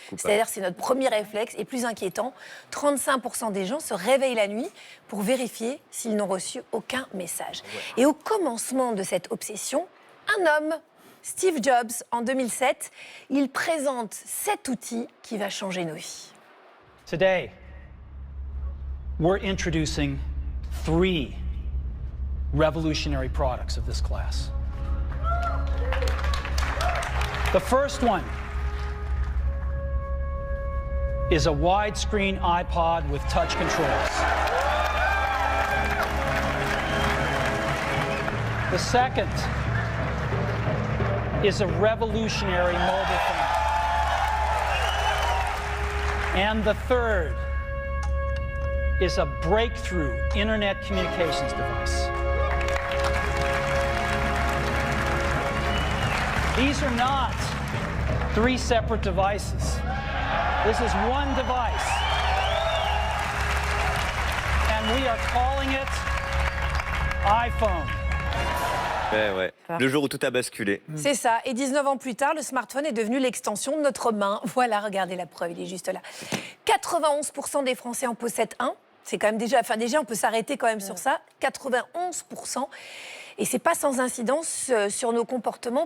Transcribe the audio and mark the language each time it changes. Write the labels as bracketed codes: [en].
[fr] C'est-à-dire c'est notre premier réflexe. Et plus inquiétant, 35% des gens se réveillent la nuit pour vérifier s'ils n'ont reçu aucun message. Et au commencement de cette obsession, un homme, Steve Jobs, en 2007, il présente cet outil qui va changer nos vies. [en] Today, we're introducing 3 revolutionary products of this class. The first one is a widescreen iPod with touch controls. The second is a revolutionary mobile phone. And the third is a breakthrough internet communications device. These are not 3 separate devices. This is one device. And we are calling it iPhone. [fr] Ouais. Le jour où tout a basculé. C'est ça. Et 19 ans plus tard, le smartphone est devenu l'extension de notre main. Voilà, regardez la preuve, il est juste là. 91% des Français en possèdent un. C'est quand même déjà, on peut s'arrêter quand même sur ça. 91%. Et c'est pas sans incidence sur nos comportements.